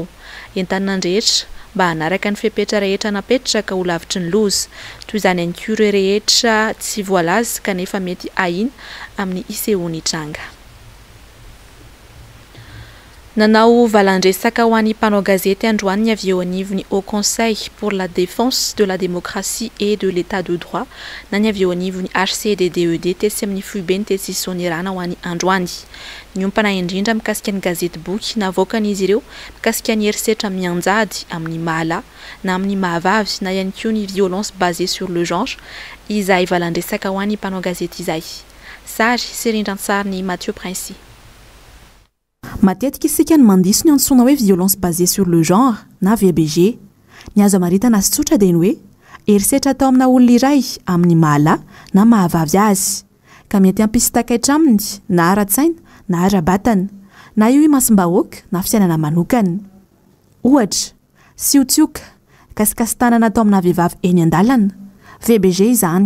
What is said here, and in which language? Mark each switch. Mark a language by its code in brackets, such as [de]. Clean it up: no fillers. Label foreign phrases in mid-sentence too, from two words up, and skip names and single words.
[mg] Entanina rehetra mba hanaraka ny fepetra rehetra napetraka ho lavitry ny loza, toy izany ihany koa ireo rehetra tsy voalaza kanefa mety ahina amin'ny ICO-ny tranga. Nanao valandresaka ho an'ny mpanao gazety androany ny avy eo anivon'ny [fr] Haut Conseil pour la défense de la démocratie et de l'état de droit [mg] na ny avy eo anivon'ny HCDDED tesy amin'ny foibeny tesy Sonirana ho an'ny androany. Niompana indrindra mikasika ny gazety boky navoakan'izy ireo mikasika ny herisetra mianjady amin'ny mahala na amin'ny mahavavy na ihany koa ny [fr] violence basée sur le genre [mg] izay valandresaka ho an'ny mpanao gazety izay. Sary sy rindran-tsary ny Mathieu Princy. Matetika isika ny mandiso ny antsoina hoe [fr] violence basée sur le genre [mg] na VBG. Ny azo amaritana azy tsotra dia ny hoe herisetra atao amina olona iray amin'ny mahala na mahavavy azy ka mety hampisy takaitra aminy na ara-tsaina na ara-batana na io masim-bahoaka na fiainana manokana. Ohatra, siotsioka, kasikasitanana atao amina vehivavy eny an-dalana, VBG izany.